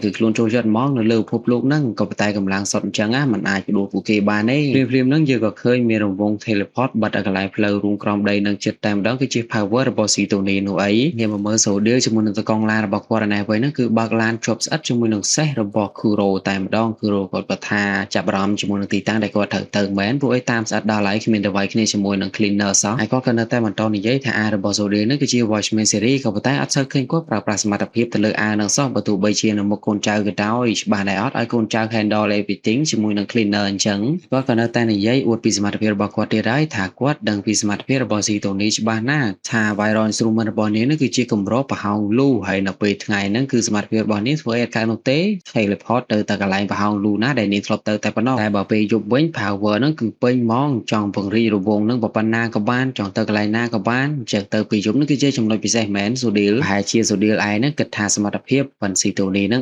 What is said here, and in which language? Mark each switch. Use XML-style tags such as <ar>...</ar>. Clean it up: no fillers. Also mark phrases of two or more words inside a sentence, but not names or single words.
<km>គឺខ្លួនចូលចិត្តហ្មងនៅលើពិភពលោកហ្នឹងក៏ប៉ុន្តែកម្លាំងសុទ្ធអញ្ចឹងมันអាចបដួលពួកគេបានទេព្រាមហ្នឹងយើងក៏ឃើញមានរង្វង់ teleport បាត់ឲ្យកន្លែងផ្លូវរួមក្រោមដីនឹងចិត្តតែម្ដងគឺជា power របស់ Sitoni នោះអីងាកមកមើល Sodil ជាមួយនឹងតកងឡានរបស់គាត់ឯនេះវិញហ្នឹងគឺបើកឡានជាប់ស្អិតជាមួយនឹងសេះរបស់ Kuro តែម្ដង Kuro គាត់ក៏ថាចាប់អារម្មណ៍ជាមួយនឹងទីតាំងដែលគាត់ត្រូវទៅមែនព្រោះអីតាមស្អិតដល់ហើយគ្មានតែ វាយគ្នាជាមួយនឹង Cleaner សោះហើយគាត់ក៏នៅតែបន្តនិយាយថាអារបស់ Sodil ហ្នឹងគឺជា Watchman series ក៏ប៉ុន្តែអត់សូវឃើញគាត់ប្រើប្រាស់សមត្ថភាពទៅលើអាហ្នឹងសោះបើទោះបីជានៅមុខកូនចៅក៏ដោយច្បាស់ដែរអត់ឲ្យកូនចៅ</km> <en>handle everything</en> <km>ជាមួយនឹង Cleaner អញ្ចឹងគាត់ក៏នៅតែនិយាយអួតពីសមត្ថភាពរបស់គាត់ទៀតហើយថាគាត់ដឹងពី សមត្ថភាពរបស់ Sitoni ច្បាស់ណាស់ថា</km> <en>viral instrument</en> <km>របស់នាងនេះគឺជាកម្រប្រហោងលូហើយនៅពេលថ្ងៃហ្នឹងគឺសមត្ថភាពរបស់នាងធ្វើឲ្យកើតនោះទេ teleport ទៅកន្លែងប្រហោងលូណាដែលនាងធ្លាប់ទៅតែប៉ុណ្ណោះតែបើពេលយប់វិញ power ហ្នឹងគឺពេញហ្ម ងចង់ពង្រីករង្វង់ហ្នឹងប៉ុណ្ណាក៏បានចង់ទៅកន្លែងណាក៏បានអញ្ចឹងទៅពេលយប់ហ្នឹងគឺជាចំណុចពិសេសមែន Sodil ប្រហែលជា Sodil ឯងហ្នឹងគិតថាសមត្ថភាពប៉ុន Sitoni ហ្នឹង</km>